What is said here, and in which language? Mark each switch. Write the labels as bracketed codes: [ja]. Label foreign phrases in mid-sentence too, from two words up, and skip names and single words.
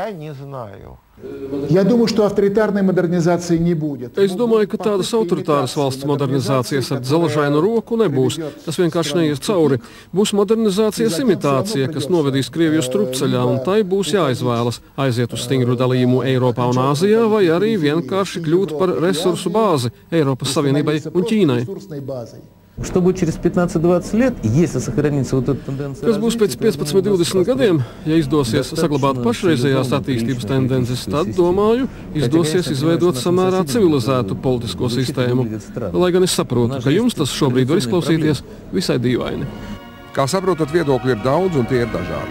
[lv] Es domāju, ka tādas autoritāras valsts modernizācijas ar dzelžainu roku nebūs. Tas vienkārši neies cauri. Būs modernizācijas imitācija, kas novedīs Krieviju strupceļā, un tai būs jāizvēlas aiziet uz stingru dalījumu Eiropā un Āzijā, vai arī vienkārši kļūt par resursu bāzi Eiropas Savienībai un Ķīnai. [ru] Что будет через 15-20 лет, если сохранится вот эта тенденция? [lv] Kas būs pēc 15-20 gadiem, ja izdosies saglabāt pašreizējās attīstības tendences, tad, domāju, izdosies izveidot samērā civilizētu politisko sistēmu. Lai gan es saprotu, ka jums tas šobrīd var izklausīties visai dīvaini. Kā saprotat, viedokļi ir daudz un tie ir dažādi.